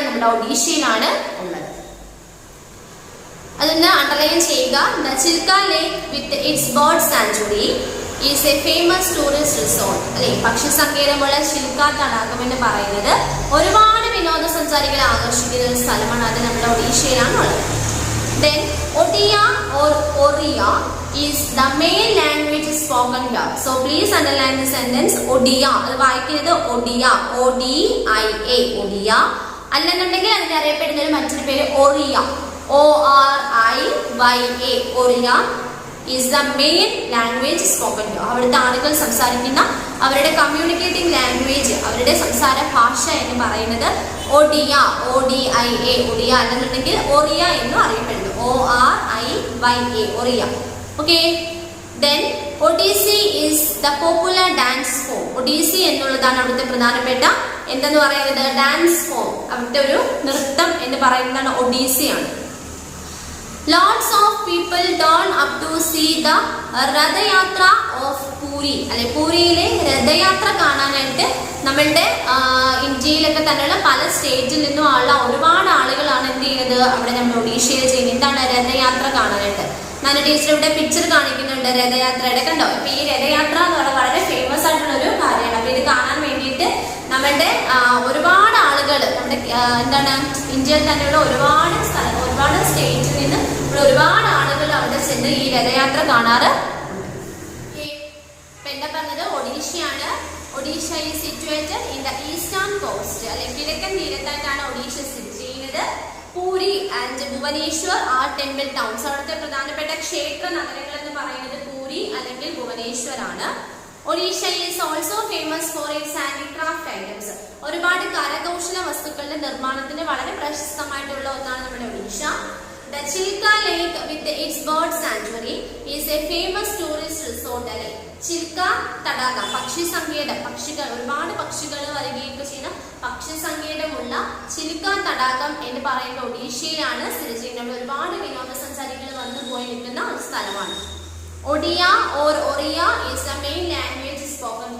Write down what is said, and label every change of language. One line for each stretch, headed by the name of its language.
Malayalam: നമ്മുടെ ഒഡീഷയിലാണ് ഉള്ളത്. അതൊന്ന് അണ്ടർലൈൻ ചെയ്യുക.
English: The Chilika lake with its bird sanctuary is a famous tourist resort.
Malayalam: അല്ലെ, പക്ഷി സങ്കേതമുള്ള ചിൽക്ക തടാകം എന്ന് പറയുന്നത് ഒരുപാട് വിനോദസഞ്ചാരികളെ ആകർഷിക്കുന്ന ഒരു സ്ഥലമാണ്. അത് നമ്മുടെ ഒഡീഷയിലാണ് ഉള്ളത്.
English: Then Odia or Oriya is the main language spoken here. So please underline the sentence Odia.
Malayalam: അത് വായിക്കുന്നത്
English: Odia, O-D-I-A, Odia.
Malayalam: അല്ലെന്നുണ്ടെങ്കിൽ അതിനെ അറിയപ്പെടുന്ന മറ്റൊരു പേര്
English: Oriya, O-R-I-Y-A, Oriya is the main language spoken here.
Malayalam: അവിടുത്തെ ആളുകൾ സംസാരിക്കുന്ന അവരുടെ കമ്മ്യൂണിക്കേറ്റിംഗ് ലാംഗ്വേജ്, അവരുടെ സംസാര ഭാഷ എന്ന് പറയുന്നത് ഒഡിയ, O-D-I-A, ഒഡിയ അല്ലെന്നുണ്ടെങ്കിൽ ഒറിയ എന്നും അറിയപ്പെടുന്നു, O-R-I-Y-A, Oriya. Okay.
English: Then Odissi is the popular dance form.
Malayalam: Odissi എന്നുള്ളതാണ് അവിടുത്തെ പ്രധാനപ്പെട്ട എന്തെന്ന് പറയുന്നത്? Dance form. അവിടുത്തെ ഒരു നൃത്തം എന്ന് പറയുന്നതാണ് ഒഡീസിയാണ്.
English: Lots of people turn up to see the Rathyatra of Puri.
Malayalam: അല്ലെ, പൂരിയിലെ രഥയാത്ര കാണാനായിട്ട് നമ്മളുടെ ഇന്ത്യയിലൊക്കെ തന്നെയുള്ള പല സ്റ്റേറ്റിൽ നിന്നും ഉള്ള ഒരുപാട് ആളുകളാണ് എന്ത് ചെയ്യുന്നത്? അവിടെ നമ്മുടെ ഒഡീഷയിൽ ചെയ്യുന്നത് എന്താണ്? രഥയാത്ര കാണാനായിട്ട്. നല്ല ടീച്ചർ ഇവിടെ പിക്ചർ കാണിക്കുന്നുണ്ട് രഥയാത്രയുടെ, കണ്ടോ? ഇപ്പൊ ഈ രഥയാത്ര എന്ന് പറയുന്നത് വളരെ ഫേമസ് ആയിട്ടുള്ള ഒരു കാര്യമാണ്. അപ്പൊ ഇത് കാണാൻ വേണ്ടിയിട്ട് നമ്മളുടെ ഒരുപാട് ആളുകൾ നമ്മുടെ എന്താണ് ഇന്ത്യയിൽ തന്നെയുള്ള ഒരുപാട് സ്ഥലം, ഒരുപാട് സ്റ്റേറ്റിൽ നിന്ന് ഒരുപാട് ആളുകൾ അവിടെ ചെന്ന് ഈ രഥയാത്ര കാണാറ്. ഇപ്പൊ എന്താ പറഞ്ഞത്? ഒഡീഷയാണ്.
English: Odisha is situated in the eastern coast.
Malayalam: അല്ലെ, കിഴക്കൻ തീരത്തായിട്ടാണ് ഒഡീഷ സ്ഥിതി ചെയ്യുന്നത്.
English: Puri and Bhubaneswar are temple towns.
Malayalam: അവിടുത്തെ പ്രധാനപ്പെട്ട ക്ഷേത്ര നഗരങ്ങൾ എന്ന് പറയുന്നത് പൂരി അല്ലെങ്കിൽ ഭുവനേശ്വർ ആണ്.
English: Odisha is also famous for its handicraft items.
Malayalam: ഒരുപാട് കരകൗശല വസ്തുക്കളുടെ നിർമ്മാണത്തിന് വളരെ പ്രശസ്തമായിട്ടുള്ള ഒന്നാണ് നമ്മുടെ Odisha.
English: The Chilka Lake with its bird sanctuary is a famous tourist resort.
Malayalam: അല്ലെ, ചിൽക്ക തടാകം, പക്ഷി സങ്കേതം, പക്ഷികൾ, ഒരുപാട് പക്ഷികൾ വരികയൊക്കെ ചെയ്യുന്ന പക്ഷി സങ്കേതമുള്ള ചിൽക്ക തടാകം എന്ന് പറയുന്ന ഒഡീഷയിലാണ് സ്ഥിതി ചെയ്യുന്നത്. ഒരുപാട് വിനോദസഞ്ചാരികൾ വന്നു പോയി നിൽക്കുന്ന ഒരു സ്ഥലമാണ്.
English: Odia or Oriya is the main language spoken.